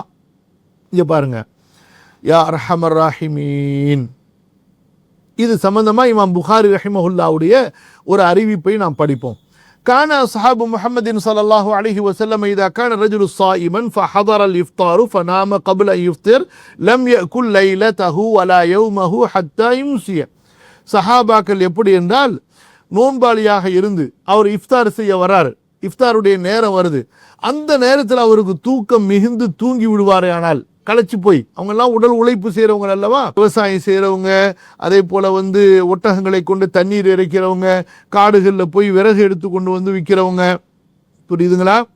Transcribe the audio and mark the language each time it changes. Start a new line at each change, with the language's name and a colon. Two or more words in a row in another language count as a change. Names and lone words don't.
Tamil: இங்க பாருங்க,
Arabic: يا أرحم الراحمين.
Tamil: இது சம்பந்தமா இமாம் புகாரி ரஹிமஹுல்லாவுடைய ஒரு அறிவிப்பை நாம் படிப்போம்.
Arabic: كان أصحاب محمد صلى الله عليه وسلم إذا كان الرجل صائما فحضر الإفطار فنام قبل أن يفطر لم يأكل ليلته ولا يومه حتى يمسي.
Tamil: சஹாபாக்கள் எப்படி என்றால், நோன்பாளியாக இருந்து அவர் இஃப்தார் செய்ய வராரு, இஃப்தாருடைய நேரம் வருது, அந்த நேரத்தில் அவருக்கு தூக்கம் மிகுந்து தூங்கி விடுவாரே, ஆனால் களைச்சு போய், அவங்கெல்லாம் உடல் உழைப்பு செய்கிறவங்க அல்லவா, விவசாயம் செய்கிறவங்க, அதே போல் ஒட்டகங்களை கொண்டு தண்ணீர் இறைக்கிறவங்க, காடுகளில் போய் விறகு எடுத்து கொண்டு வந்து விற்கிறவங்க, புரியுதுங்களா?